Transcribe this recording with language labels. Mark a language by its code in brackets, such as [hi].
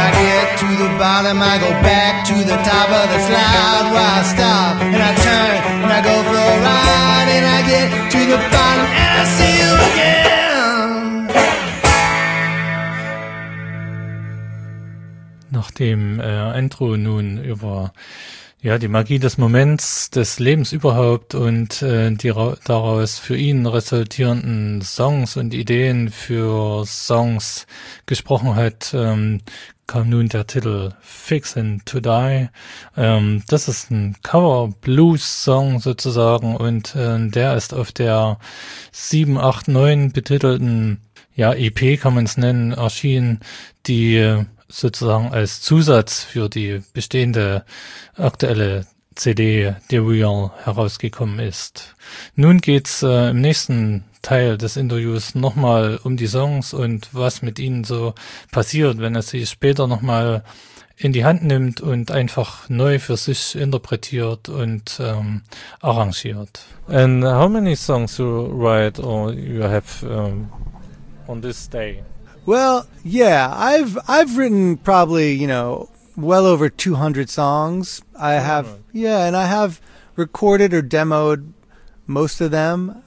[en] I go back to the top of the slide. Where I stop and I turn and I go for a ride, and I get to the bottom and I see you again. [de] Nachdem Andrew nun über ja, die Magie des Moments, des Lebens überhaupt und die daraus für ihn resultierenden Songs und Ideen für Songs gesprochen hat, kam nun der Titel Fixin' to Die. Das ist ein Cover-Blues-Song sozusagen und der ist auf der 7, 8, 9 betitelten, ja, EP kann man es nennen, erschienen, die sozusagen als Zusatz für die bestehende aktuelle CD The Real herausgekommen ist. Nun geht's im nächsten Teil des Interviews nochmal um die Songs und was mit ihnen so passiert, wenn er sie später nochmal in die Hand nimmt und einfach neu für sich interpretiert und arrangiert. [en] And how many songs you write or you have on this day? Well, yeah, I've written probably, you know, well over 200 songs. I have, yeah, and I have recorded or demoed most of them.